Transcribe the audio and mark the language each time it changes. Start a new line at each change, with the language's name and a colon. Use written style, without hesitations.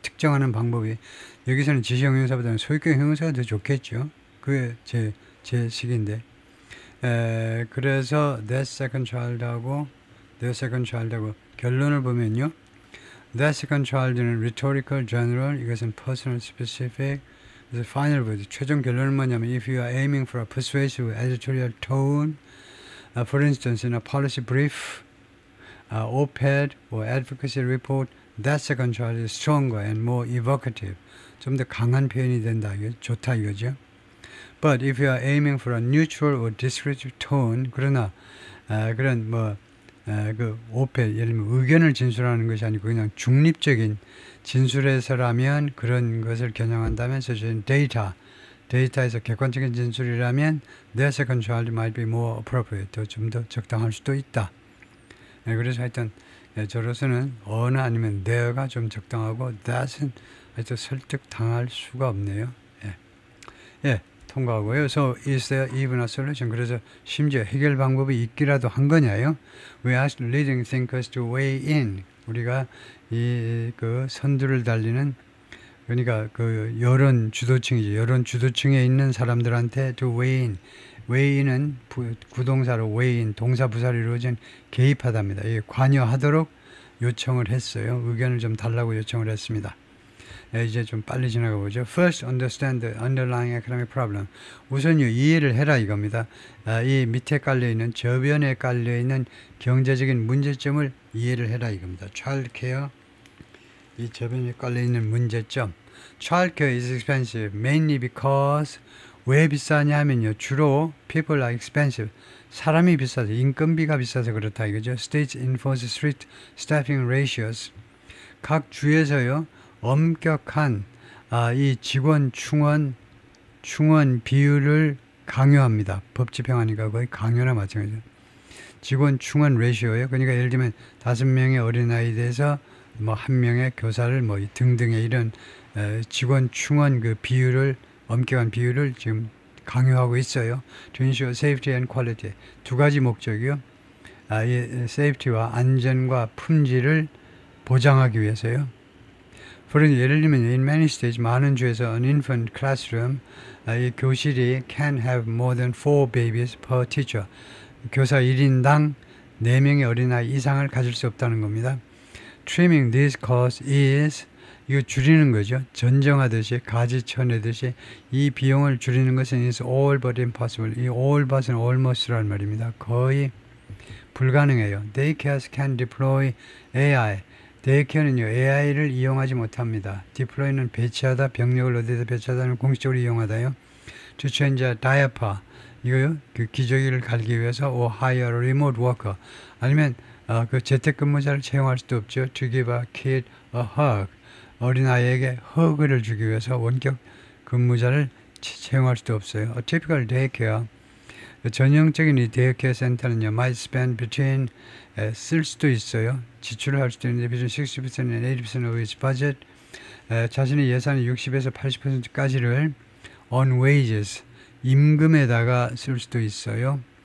Korean: 특정하는 방법이 여기서는 지시형용사보다는 소유격 형용사가 더 좋겠죠. 그게 제 식인데 그래서 that second child하고 their second child하고 결론을 보면요.
English: That second child는 rhetorical, general, 이것은 personal, specific. 그래서 final word,
Korean: 최종 결론은 뭐냐면
English: if you are aiming for a persuasive editorial tone, for instance, in a policy brief, op-ed or advocacy report, that second child is stronger and more evocative.
Korean: 좀 더 강한 표현이 된다. 좋다 이거죠.
English: But if you are aiming for a neutral or descriptive tone,
Korean: 그러나 그런 그 op-ed, 예를 들면 의견을 진술하는 것이 아니고 그냥 중립적인 진술에서라면 그런 것을 겨냥한다면 저는 데이터에서 객관적인 진술이라면
English: their second child might be more appropriate.
Korean: 좀 더 적당할 수도 있다. 그래서 하여튼 저로서는 어나 아니면 there가 좀 적당하고 that은 하여튼 설득당할 수가 없네요. 통과하고요.
English: So is there even a solution?
Korean: 그래서 심지어 해결 방법이 있기라도 한 거냐요?
English: We asked leading thinkers to weigh in.
Korean: 우리가 그 선두를 달리는 그러니까 그 여론 주도층이죠. 여론 주도층에 있는 사람들한테 to weigh in. weigh in은 구동사로 weigh in, 동사 부사로 이루어진 개입하다입니다. 이게 관여하도록 요청을 했어요. 의견을 좀 달라고 요청을 했습니다. 이제 좀 빨리 지나가 보죠.
English: First, understand the underlying economic problem.
Korean: 우선요, 이해를 해라 이겁니다. 이 밑에 깔려있는, 저변에 깔려있는 경제적인 문제점을 이해를 해라 이겁니다. Child care, 이 저변에 깔려있는 문제점.
English: Child care is expensive, mainly because,
Korean: 왜 비싸냐 하면요,
English: 주로 people are expensive.
Korean: 사람이 비싸서, 인건비가 비싸서 그렇다 이거죠.
English: States enforce strict staffing ratios.
Korean: 각 주에서요, 엄격한 이 직원 충원 비율을 강요합니다. 법 집행하니까 거의 강요나 마찬가지죠. 직원 충원 레시오예요. 그러니까 예를 들면 5명의 어린아이에 대해서 뭐 1명의 교사를 뭐 등등의 이런 직원 충원 그 비율을 엄격한 비율을 지금 강요하고 있어요.
English: To ensure safety and quality.
Korean: 두 가지 목적이요. 이 safety와 안전과 품질을 보장하기 위해서요.
English: 예를 들면 in many states
Korean: 많은 주에서
English: an infant classroom 이 교실이 can have more than 4 babies per teacher.
Korean: 교사 1인당 4명의 어린아이 이상을 가질 수 없다는 겁니다.
English: Trimming this cost is
Korean: 이거 줄이는 거죠. 전정하듯이 가지쳐내듯이 이 비용을 줄이는 것은
English: is all but impossible.
Korean: 이 all but은 almost라는 말입니다. 거의 불가능해요.
English: Daycares can deploy AI.
Korean: 데이케어는요, AI를 이용하지 못합니다. deploy는 배치하다, 병력을 어디다 배치하다는 공식적으로 이용하다요.
English: To change a diaper,
Korean: 이거요, 그 기저귀를 갈기 위해서,
English: or hire a remote worker,
Korean: 아니면 그 재택근무자를 채용할 수도 없죠.
English: To give a kid a hug,
Korean: 어린아이에게 허그를 주기 위해서 원격 근무자를 채용할 수도 없어요.
English: A typical daycare,
Korean: 전형적인 이 데이케어 센터는요,
English: might spend between
Korean: 쓸 수도 있어요. 지출을 할 수도 있는데 between 60% and 80% of its budget. 자신의 예산의 60에서 80%까지를
English: on wages,
Korean: 임금에다가 쓸 수도 있어요.